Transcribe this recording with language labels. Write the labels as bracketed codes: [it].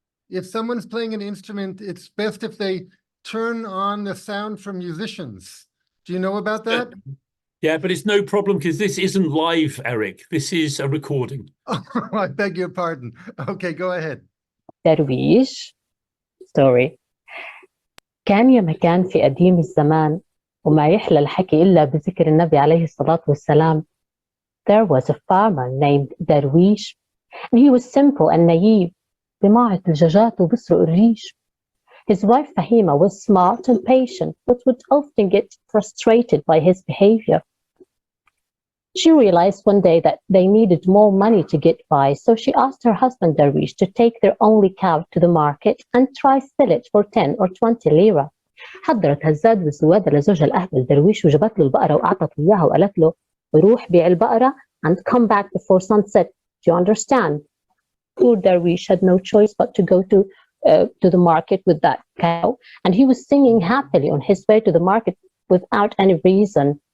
[en] If someone's playing an instrument, it's best if they turn on the sound from musicians. Do you know about that? Yeah, but it's no problem because this isn't live, Eric. This is a recording. Oh, I beg your pardon. Okay, go ahead. درويش story. [ar] كان يا مكان في قديم الزمان وما يحلى الحكي إلا بذكر النبي عليه الصلاة والسلام. [en] There was a farmer named Darwish, and he was simple and naive. [ar] بماعة الدجاجات وبسرق الريش. [en] His wife Fahima was smart and patient, but would often get frustrated by his behavior. She realized one day that they needed more money to get by, so she asked her husband Darwish to take their only cow to the market and try sell it for 10 or 20 lira. [ar] حضرت هالزاد والزوادة لزوجها الأهبل درويش وجابت له البقرة وأعطته إياها وقالت له روح بيع البقرة and come back before sunset. [en] Do you understand? Poor Darwish had no choice but to go to the market with that cow, and he was singing happily on his way to the market without any reason.